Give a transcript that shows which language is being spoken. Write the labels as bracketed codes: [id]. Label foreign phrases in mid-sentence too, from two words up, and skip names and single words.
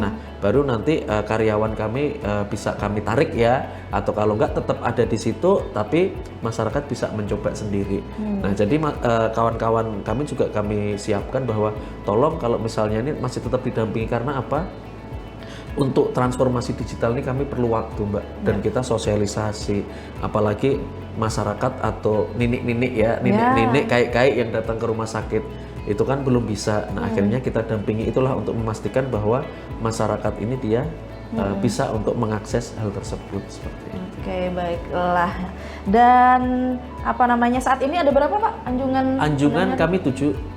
[id] Nah, baru nanti karyawan kami bisa kami tarik ya, atau kalau enggak tetap ada di situ tapi masyarakat bisa mencoba sendiri. Nah jadi kawan-kawan kami juga kami siapkan bahwa tolong kalau misalnya ini masih tetap didampingi, karena apa? Untuk transformasi digital ini kami perlu waktu, Mbak, dan kita sosialisasi, apalagi masyarakat atau ninik-ninik ya, ninik-ninik kaik-kaik yang datang ke rumah sakit itu kan belum bisa. Nah akhirnya kita dampingi itulah untuk memastikan bahwa masyarakat ini dia bisa untuk mengakses hal tersebut seperti itu. Oke, baiklah. Dan apa namanya, saat ini ada berapa Pak Anjungan kami 7.